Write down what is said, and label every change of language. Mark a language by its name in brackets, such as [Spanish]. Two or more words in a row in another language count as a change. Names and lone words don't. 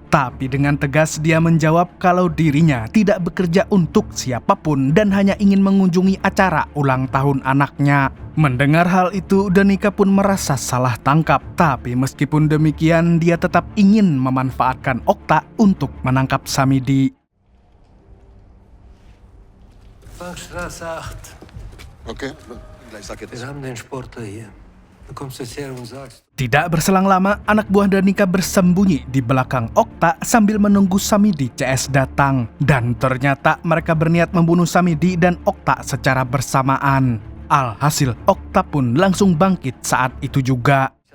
[Indonesian] Tapi dengan tegas dia menjawab kalau dirinya tidak bekerja untuk siapapun dan hanya ingin mengunjungi acara ulang tahun anaknya. Mendengar hal itu, Danica pun merasa salah tangkap. Tapi meskipun demikian, dia tetap ingin memanfaatkan Okta untuk menangkap Samidi. [German] Straße 8. Okay, gleich sag jetzt. Wir haben den Sportler hier. Du kommst jetzt her und sagst. [Indonesian] Tidak berselang lama, anak buah Danica bersembunyi di belakang Okta sambil menunggu Samidi CS datang. Dan ternyata mereka berniat membunuh Samidi dan Okta secara bersamaan. Alhasil, Okta pun langsung bangkit saat itu juga.